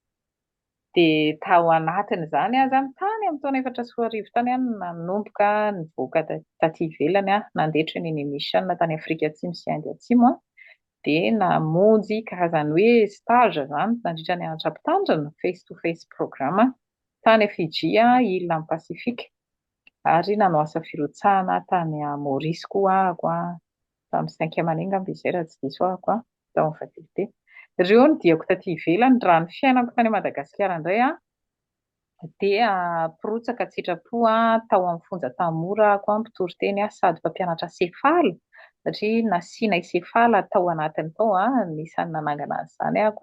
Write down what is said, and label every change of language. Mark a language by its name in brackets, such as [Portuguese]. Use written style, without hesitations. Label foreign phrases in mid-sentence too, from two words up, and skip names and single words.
[Malagasy] Dia tao anatiny izany zany tany amin'ny taona 4 tany nanomboka nivoaka taty ivelany, nandehatra ny mission tany Afrika Atsimo sy Inde Atsimo. Dia namonjy karazany hoe stage zany nandritra ny anatra mpitandrina [English] face to face programme [Malagasy] tany Fiji, île amin'ny Pasifika. Ary nanao asa firotsahana tany Maurice koa ako tamin'ny [French] 5e année [Malagasy] angamba izay raha tsy diso ako tao amin'ny faculté. Ireo no diako taty ivelany. Raha ny fiainako tany Madagasikara indray dia pirotsaka sitrapo tao amin'ny Fonja Tanora ako mpitory teny sady mpampianatra sefaly, satria nasiana sefaly tao anatiny tao, nisan'ny nanangana an'izany ako.